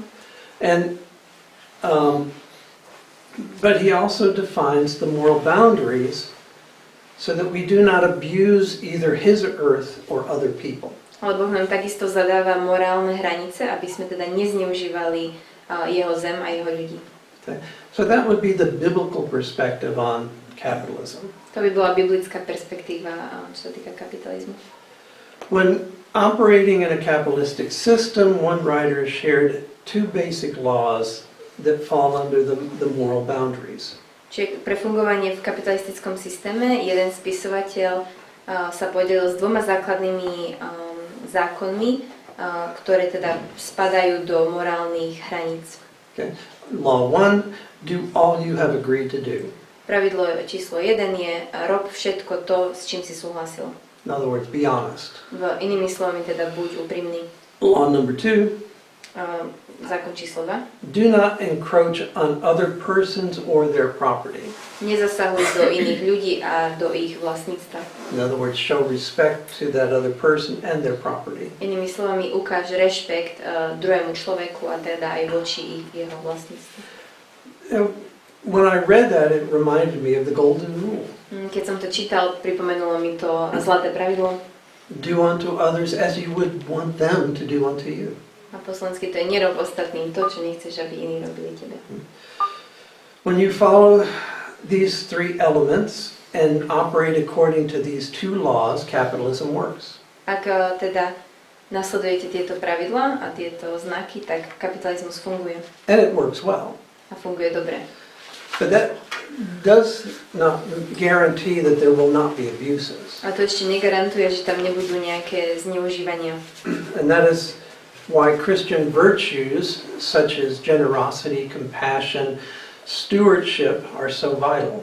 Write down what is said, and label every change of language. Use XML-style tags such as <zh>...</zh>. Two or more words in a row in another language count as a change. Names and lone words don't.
<en>And but he also defines the moral boundaries so that we do not abuse either his earth or other people.</en> <sk>Ale Boh nám takisto zadáva morálne hranice, aby sme teda nezneužívali jeho zem a jeho ľudí.</sk> <en>Okay. So that would be the biblical perspective on capitalism.</en> <sk>To by bola biblická perspektíva, čo sa týka kapitalizmu.</sk> <en>When operating in a capitalistic system, one writer shared two basic laws that fall under the moral boundaries.</en> <sk>Čiže pre fungovanie v kapitalistickom systéme jeden spisovateľ sa podelil s dvoma základnými zákonmi, ktoré teda spadajú do morálnych hraníc.</sk> <en>Okay. Law 1, do all you have agreed to do.</en> <sk>Pravidlo číslo 1 je rob všetko to, s čím si súhlasil.</sk> <en>In other words, be honest.</en> <sk>Inými slovami teda buď úprimný.</sk> <en>Law number 2,</en> <sk>Zákon číslo 2.</sk> <en>Do not encroach on other persons or their property.</en> <sk>Nezasahuj do iných ľudí a do ich vlastníctva.</sk> <en>In other words, show respect to that other person and their property.</en> <sk>Inými slovami, ukáž rešpekt druhému človeku a teda aj voči jeho vlastníctvu.</sk> <en>When I read that, it reminded me of the golden rule.</en> <sk>Keď som to čítal, pripomenulo mi to zlaté pravidlo.</sk> <en>Do unto others as you would want them to do unto you.</en> <sk>A po slovensky to je nerob ostatným to, čo nechceš, aby iní robili tebe.</sk> <en>When you follow these three elements and operate according to these two laws, capitalism works.</en> <sk>Ak teda nasledujete tieto pravidlá a tieto znaky, tak kapitalizmus funguje.</sk> <en>And it works well.</en> <sk>A funguje dobre.</sk> <en>But that does not guarantee that there will not be abuses.</en> <sk>A to ešte negarantuje, že tam nebudú nejaké zneužívania.</sk> <en>And that is why Christian virtues such as generosity, compassion, stewardship are so vital.</en>